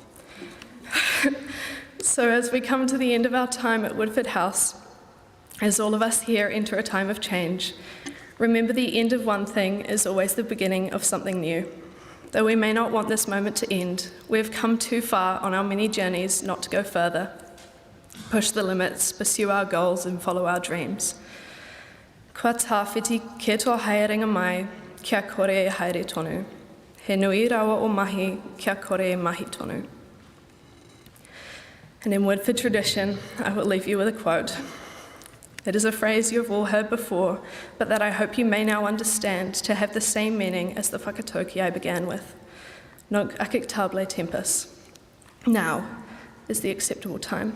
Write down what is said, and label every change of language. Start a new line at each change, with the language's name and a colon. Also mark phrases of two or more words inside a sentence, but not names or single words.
English: So as we come to the end of our time at Woodford House, as all of us here enter a time of change, remember the end of one thing is always the beginning of something new. Though we may not want this moment to end, we have come too far on our many journeys not to go further. Push the limits, pursue our goals, and follow our dreams.
Māori: Kua tāwhiti ke tō haerenga mai, kia kore e haere tonu. He nui rawa o mahi, kia kore e mahi tonu.
English: And in Woodford tradition, I will leave you with a quote. It is a phrase you have all heard before, but that I hope you may now understand to have the same meaning as the whakatauki I began with.
Latin: Nunc acceptable tempus.
English: Now is the acceptable time.